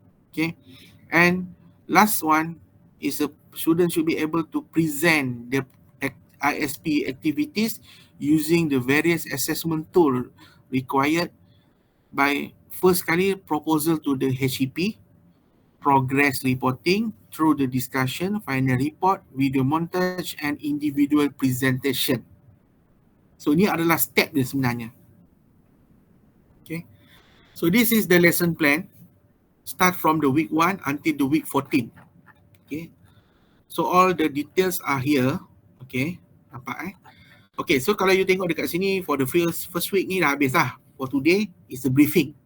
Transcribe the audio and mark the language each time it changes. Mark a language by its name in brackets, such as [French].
[English] Okay, and last one is a student should be able to present the ISP activities using the various assessment tool required by [Malay] first kali [English] proposal to the HEP, progress reporting, through the discussion, final report, video montage and individual presentation. [Malay] So ini adalah step dia sebenarnya. [English] Okay. So this is the lesson plan. Start from the week 1 until the week 14. Okay. So all the details are here. Okay. [Malay] Nampak [English] Okay, so [Malay] kalau you tengok dekat sini [English] for the first week [Malay] ni dah habis lah. [English] For today is the briefing.